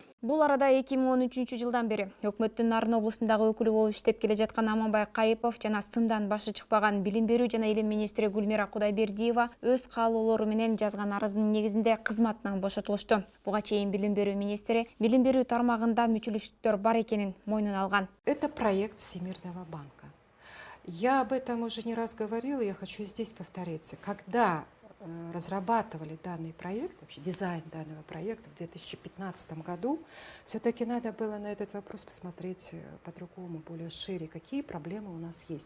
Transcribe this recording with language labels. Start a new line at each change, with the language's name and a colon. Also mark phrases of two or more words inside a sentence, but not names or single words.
Kyrgyz: Бул арада 2013-жылдан бери өкмөттүн Нарын облусундагы өкүлү болуп иштеп келе жаткан Аманбай Кайыпов жана сындан башы чыкпаган билим берүү жана илим министри Гүлмира Кудайбердиева өз каалоолору менен жазган арызынын негизинде кызматынан бошотулушту. Буга чейин билим берүү министри билим берүү тармагында мүчөлүштүктөр бар экенин мойнуна алган.
Russian: Это проект Всемирного банка. Я об этом уже не раз говорила, я хочу здесь повториться. Когда разрабатывали данный проект, вообще дизайн данного проекта в 2015 году, все-таки надо было на этот вопрос посмотреть по-другому, более шире, какие проблемы у нас есть.